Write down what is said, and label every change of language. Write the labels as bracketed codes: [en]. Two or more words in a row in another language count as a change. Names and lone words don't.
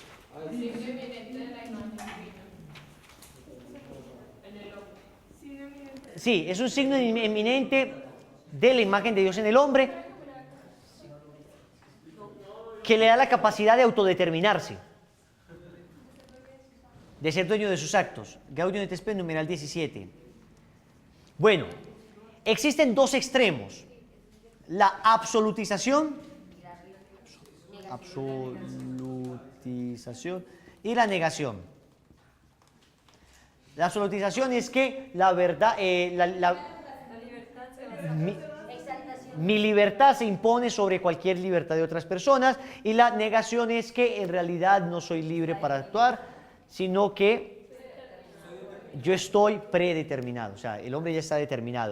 [es] Sí, es un signo eminente de la imagen de Dios en el hombre que le da la capacidad de autodeterminarse, de ser dueño de sus actos. Gaudium et Spes, numeral 17. Bueno, existen dos extremos: la absolutización y la negación. La absolutización es que la verdad, mi libertad se impone sobre cualquier libertad de otras personas, y la negación es que en realidad no soy libre para actuar, sino que yo estoy predeterminado, o sea, el hombre ya está determinado.